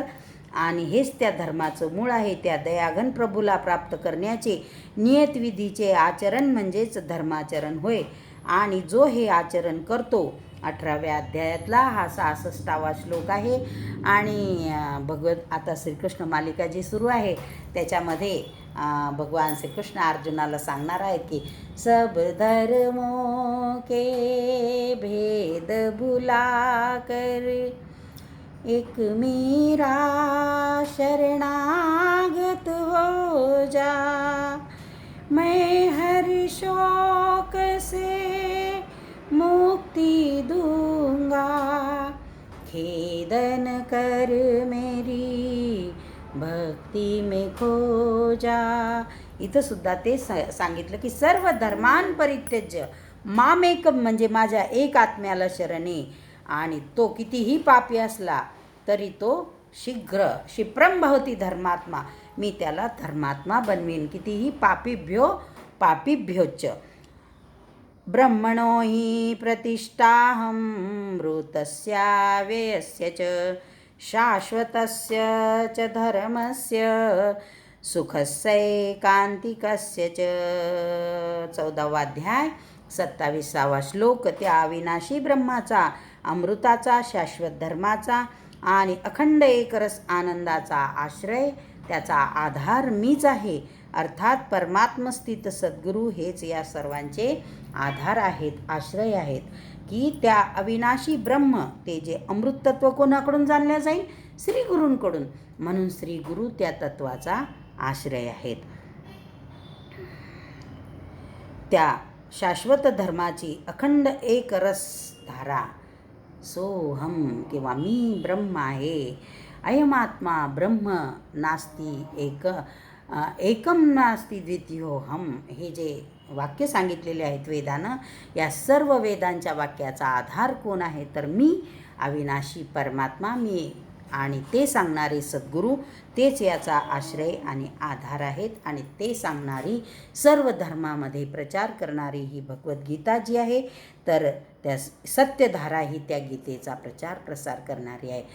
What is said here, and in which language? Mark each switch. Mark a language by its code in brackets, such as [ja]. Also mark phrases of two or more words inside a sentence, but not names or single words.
[mr] आणि हेच त्या धर्माचं मूळ आहे. त्या दयाघन प्रभूला प्राप्त करण्याचे नियतविधीचे आचरण म्हणजेच धर्माचरण होय. आणि जो हे आचरण करतो, 18व्या अध्यायातला हा 66वा श्लोक आहे. आणि आता श्रीकृष्ण मालिका जी सुरू आहे त्याच्यामध्ये भगवान श्रीकृष्ण अर्जुनाला सांगणार आहेत की [hi] सब धर्मों के भेद भुला कर एक मेरा शरणागत हो जा, मैं हर शोक से मुक्ति दूंगा, खेदन कर मेरी भक्ती में खो जा. [mr] इथं सुद्धा ते सांगितलं की [sa] सर्व धर्मान परित्यज्य मामेकम [mr] म्हणजे माझ्या एक आत्म्याला शरणे. आणि तो कितीही पापी असला तरी तो [sa] क्षिप्रम भवती धर्मात्मा, [mr] मी त्याला धर्मात्मा बनवीन. कितीही पापीभ्योच. [sa] ब्रह्मणो हि प्रतिष्ठाहं मृतस्याव्ययस्य च शाश्वतस्य च धर्मस्य सुखस्यैकान्तिकस्य च. [mr] 14वा अध्याय 27वा श्लोक. त्या अविनाशी ब्रह्माचा, अमृताचा, शाश्वत धर्माचा आणि अखंड एकरस आनंदाचा आश्रय, त्याचा आधार मीच आहे. अर्थात परमात्मस्थित सद्गुरू हेच या सर्वांचे आधार आहेत, आश्रय आहेत, की त्या अविनाशी ब्रह्म ते जे अमृतत्व कोणाकडून जाणल्या जाईल? श्री गुरूंकडून. म्हणून श्री गुरु त्या तत्वाचा आश्रय आहेत. त्या शाश्वत धर्माची अखंड एक रस धारा सोहम किंवा मी ब्रह्म आहे, [sa] अयमात्मा ब्रह्म नास्ती एकम नास्ती द्वितीयोहम, [mr] हे जे वाक्य सांगितलेले आहेत वेदानं, या सर्व वेदांच्या वाक्याचा आधार कोण आहे? तर मी अविनाशी परमात्मा, मी आणि ते सांगणारे सद्गुरू तेच याचा आश्रय आणि आधार आहेत. आणि ते सांगणारी सर्व धर्मामध्ये प्रचार करणारी ही भगवद्गीता जी आहे, तर त्या सत्यधारा ही त्या गीतेचा प्रचार प्रसार करणारी आहे.